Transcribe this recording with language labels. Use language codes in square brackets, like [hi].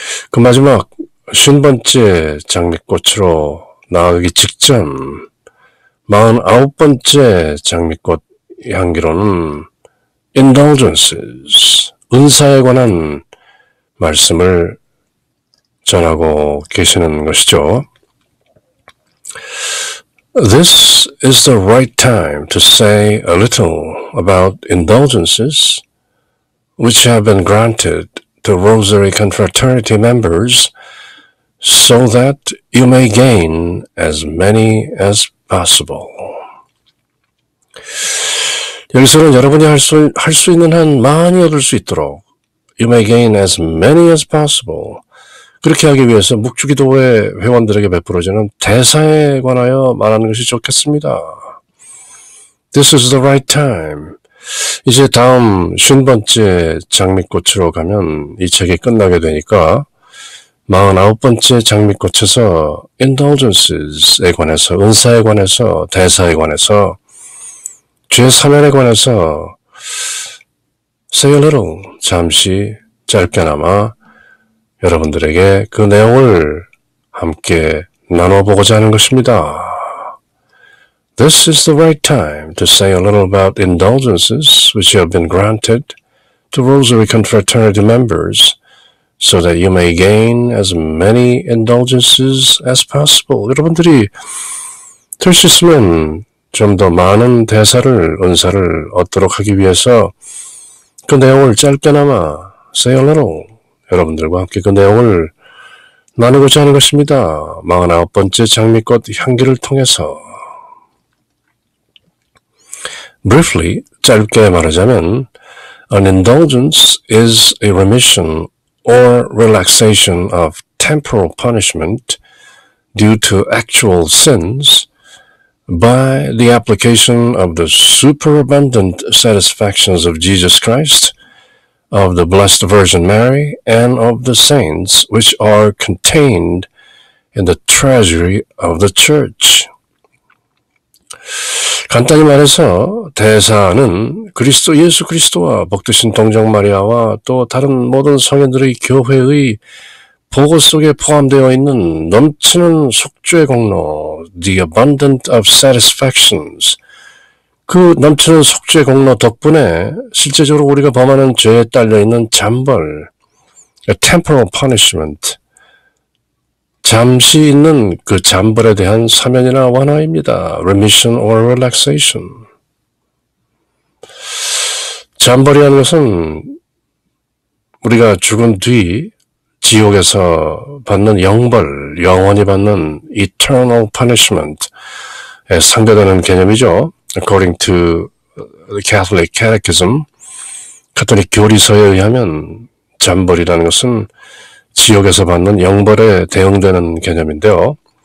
[ko] 그 마지막 50번째 장미꽃으로 나아가기 직전 49번째 장미꽃 향기로는 Indulgences, 은사에 관한 말씀을 전하고 계시는 것이죠. [en] This is the right time to say a little about indulgences which have been granted to Rosary Confraternity members so that you may gain as many as possible. [ko] 여기서는 여러분이 할 수 있는 한 많이 얻을 수 있도록 [en] You may gain as many as possible. [ko] 그렇게 하기 위해서 묵주기도회 회원들에게 베풀어지는 대사에 관하여 말하는 것이 좋겠습니다. [en] This is the right time. [ko] 이제 다음 50번째 장미꽃으로 가면 이 책이 끝나게 되니까 49번째 장미꽃에서 Indulgences에 관해서, 은사에 관해서, 대사에 관해서, 죄 사면에 관해서 [en] say a little, [ko] 잠시 짧게나마 여러분들에게 그 내용을 함께 나눠보고자 하는 것입니다. [en] This is the right time to say a little about indulgences which have been granted to Rosary Confraternity members so that you may gain as many indulgences as possible. [ko] 여러분들이 될 수 있으면 좀 더 많은 대사를, 은사를 얻도록 하기 위해서 그 내용을 짧게나마 [en] say a little [ko] 여러분들과 함께 그 내용을 나누고자 하는 것입니다. 49번째 장미꽃 향기를 통해서. [en] Briefly, [ko] 짧게 말하자면, [en] an indulgence is a remission or relaxation of temporal punishment due to actual sins by the application of the superabundant satisfactions of Jesus Christ, of the Blessed Virgin Mary, and of the saints which are contained in the treasury of the Church. [ko] 간단히 말해서 대사는 예수 그리스도와 복되신 동정 마리아와 또 다른 모든 성인들의 교회의 보고 속에 포함되어 있는 넘치는 속죄 공로, [en] the abundant of satisfactions, [ko] 그 넘치는 속죄 공로 덕분에 실제적으로 우리가 범하는 죄에 딸려있는 잠벌, temporal punishment, 잠시 있는 그 잠벌에 대한 사면이나 완화입니다. [en] remission or relaxation. [ko] 잠벌이라는 것은 우리가 죽은 뒤 지옥에서 받는 영벌, 영원히 받는 eternal punishment에 상대되는 개념이죠. [en] According to the Catholic Catechism, [ko] 가톨릭 교리서에 의하면 잠벌이라는 것은 지옥에서 받는 영벌에 대응되는 개념인데요.